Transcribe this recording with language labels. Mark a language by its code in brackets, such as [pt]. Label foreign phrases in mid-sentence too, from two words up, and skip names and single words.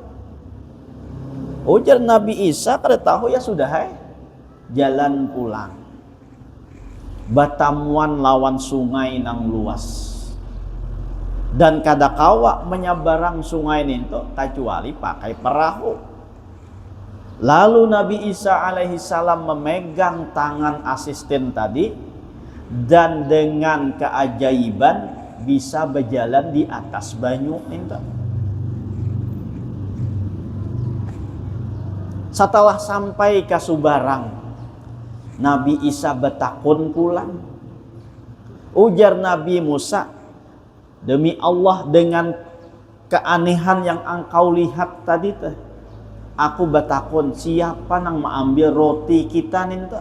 [bjn] Ujar Nabi Isa, kada tahu, ya sudah, jalan pulang. Batamuan lawan sungai nang luas, dan kada kawa menyeberang sungai itu kecuali pakai perahu. [id] Lalu Nabi Isa [ar] عليه السلام [id] memegang tangan asisten tadi, dan dengan keajaiban bisa berjalan di atas banyu itu. [bjn] Setelah sampai ke Subarang, Nabi Isa betakun pulang. Ujar Nabi Musa, demi Allah dengan keanehan yang engkau lihat tadi teh, aku betakun, siapa nang mengambil roti kita ninta?